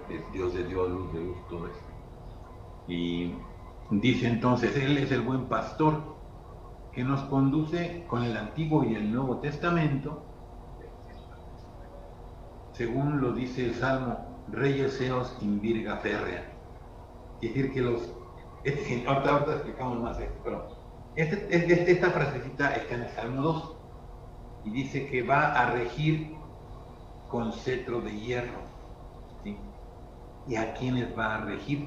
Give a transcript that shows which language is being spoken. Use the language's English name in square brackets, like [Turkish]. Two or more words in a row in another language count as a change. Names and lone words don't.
[Spanish] Que es Dios de Dios, luz de luz, todo esto. Y dice entonces, Él es el buen pastor que nos conduce con el Antiguo y el Nuevo Testamento, según lo dice el Salmo, [Latin] Reyes seos in virga férrea. [Spanish] Es decir, que ahorita explicamos más esto, pero esta frasecita está en el Salmo 2 y dice que va a regir con cetro de hierro, ¿sí? ¿Y a quiénes va a regir?